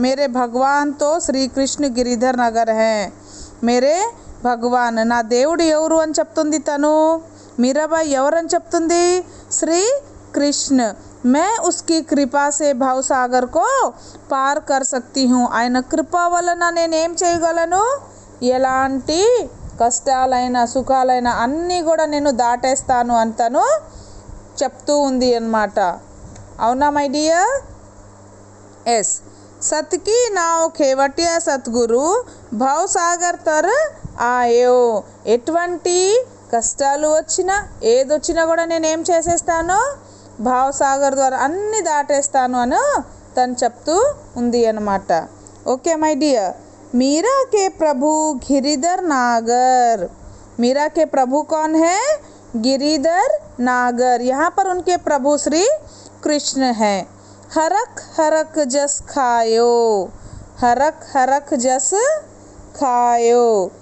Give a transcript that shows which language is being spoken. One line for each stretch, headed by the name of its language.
Hindi: मेरे भगवान तो श्री कृष्ण गिरिधर नगर हैं, मेरे
Telugu: భగవాన్ నా దేవుడు ఎవరు అని చెప్తుంది తను. మీరాబాయి ఎవరని చెప్తుంది? శ్రీ కృష్ణ.
Hindi: मैं उसकी कृपा से भाव सागर को पार कर सकती हूँ.
Telugu: ఆయన కృప వలన నేనేం చేయగలను? ఎలాంటి కష్టాలైనా సుఖాలైనా అన్నీ కూడా నేను దాటేస్తాను అని తను చెప్తూ ఉంది అన్నమాట. అవునా
English: My dear? Yes.
Hindi: सत की नाव खेवटिया सतगुरु भाव सागर तर ఆయో.
Telugu: ఎటువంటి కష్టాలు వచ్చినా ఏదొచ్చినా కూడా నేనేం చేసేస్తాను? భావ సాగర్ ద్వారా అన్నీ దాటేస్తాను అని తను చెప్తూ ఉంది అన్నమాట.
English: Okay my dear.
Hindi: मीरा के प्रभु गिरिधर नागर. मीरा के प्रभु कौन है? गिरिधर नागर. यहाँ पर उनके प्रभु श्री कृष्ण हैं. हरक हरक जस खायो. हरक हरक जस खायो.